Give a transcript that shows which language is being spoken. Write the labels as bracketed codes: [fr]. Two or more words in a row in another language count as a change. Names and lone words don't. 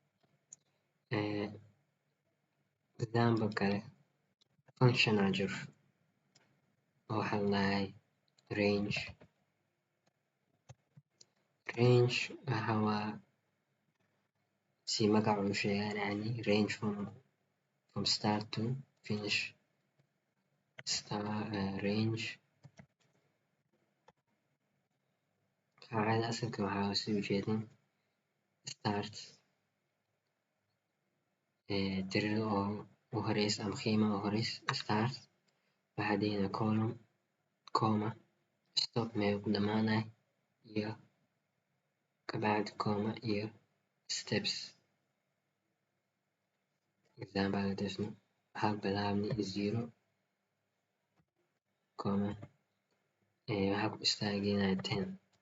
[so] example kale function aa jiro oo waxaa ladahay range waxa waa si magaca uu sheegaan yani [en] range from start to finish. [so] range qaacida asalka waxaa soo ujeedin start tirada oo u horeysa ama qiimaha u horeysa start waxaa leeyahay [en] column comma stop [so] meel ku dhamaanayo iyo kabacdi comma iyo steps. example waxaa bilaabnay 0 comma waxaa ku istaagayna 10.